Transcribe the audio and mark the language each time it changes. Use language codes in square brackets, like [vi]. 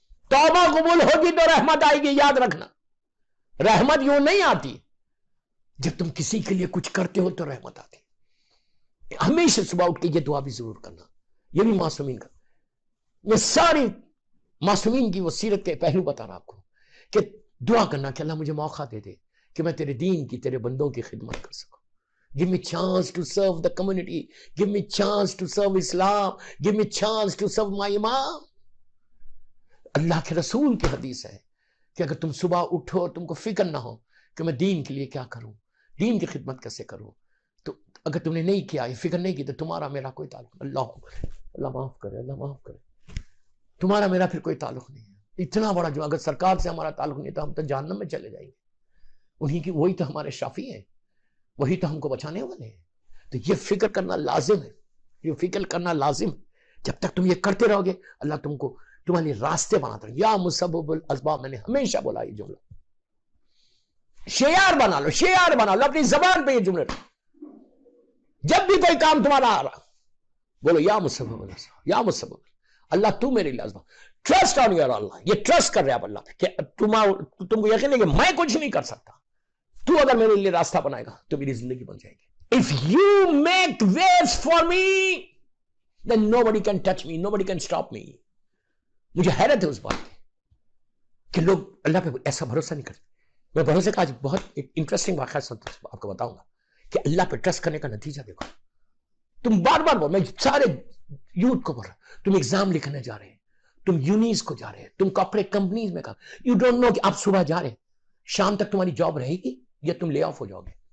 [ur] توبہ قبول ہوگی تو رحمت آئے گی. یاد رکھنا، رحمت یوں نہیں آتی، جب تم کسی کے لیے کچھ کرتے ہو تو رحمت آتی. ہمیشہ صبح اٹھ کے یہ دعا بھی ضرور کرنا یہ بھی معصومین کا. میں ساری معصومین کی وہ سیرت کے پہلو بتا رہا آپ کو کہ دعا کرنا کہ اللہ مجھے موقع دے دے کہ میں تیرے دین کی، تیرے بندوں کی خدمت کر سکوں. [en] Give me chance to serve the community. Give me chance to serve Islam. Give me chance to serve my imam. [ur] اللہ کے رسول کی حدیث ہے کہ اگر تم صبح اٹھو اور تم کو فکر نہ ہو کہ میں دین کے لیے کیا کروں، دین کی خدمت کیسے کروں، تو اگر تم نے نہیں کیا، یہ فکر نہیں کی، تو تمہارا میرا کوئی تعلق نہیں. اللہ معاف کرے، اللہ معاف کرے. تمہارا میرا پھر کوئی تعلق نہیں ہے. اتنا بڑا جو اگر سرکار سے ہمارا تعلق نہیں تو ہم تو جہنم میں چلے جائیں گے. انہی کی، وہی تو ہمارے شافی ہیں، وہی تو ہم کو بچانے والے ہیں. تو یہ فکر کرنا لازم ہے، یہ فکر کرنا لازم ہے. جب تک تم یہ کرتے رہو گے اللہ تم کو تمہارے راستے بناتا رہے. یا مسبب الاسباب، میں نے ہمیشہ بولا یہ جملہ، شعار بنا لو، شعار بنا لو اپنی زبان پہ یہ جملے. جب بھی کوئی کام تمہارا آ رہا بولو یا مسبب الاسباب، یا مسبب اللہ تو میرے لیے اسباب. [en] Trust on your اللہ. [ur] یہ ٹرسٹ کر رہے آپ اللہ پہ کہ تم کو یقین ہے کہ میں کچھ نہیں کر سکتا، تو اگر میرے لیے راستہ بنائے گا تو میری زندگی بن جائے گی. [en] If you make ways for me, then nobody can touch me, nobody can stop me. [ur] مجھے حیرت ہے اس بات کی کہ لوگ اللہ پہ ایسا بھروسہ نہیں کرتے. میں بھروسے کا آج بہت ایک انٹرسٹنگ واقعہ آپ کو بتاؤں گا کہ اللہ پہ ٹرسٹ کرنے کا نتیجہ دیکھو. تم بار بار بول، میں سارے یوتھ کو بول رہا ہوں، تم ایگزام لکھنے جا رہے ہیں، تم یونیز کو جا رہے ہیں، تم کارپوریٹ کمپنیز میں کام، [en] you don't know [ur] کہ آپ صبح جا رہے ہیں، شام تک تمہاری جاب رہے گی یا تم لے آف ہو جاؤ گے.